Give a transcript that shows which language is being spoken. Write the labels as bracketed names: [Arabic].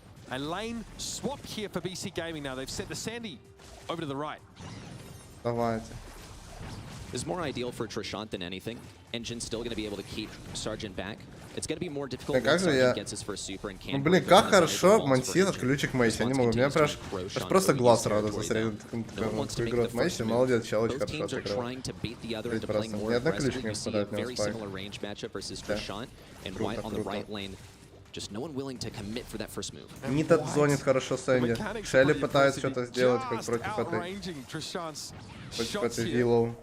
[English] A lane swap here for BC Gaming now. They've sent the Sandy over to the right. [Russian] Давайте. [English] Is more ideal for Trishant than anything. Engine's still going to be able to keep Sergeant back. It's going to be more difficult when Sergeant gets his first super and can't. [Russian] Ну блин, как хорошо монтирует ключик Мэйси. Я не могу, мне аж просто глаз радуется среди игру от Мэйси. Молодец, чел, очень хорошо отыграл. Ни одна ключик не впадает, не успает. Круто, круто. [English] Just no one willing to commit for that first move. [Russian] Нита зонит хорошо Сэнди. Шелли пытается что-то сделать, как против этой Виллоу.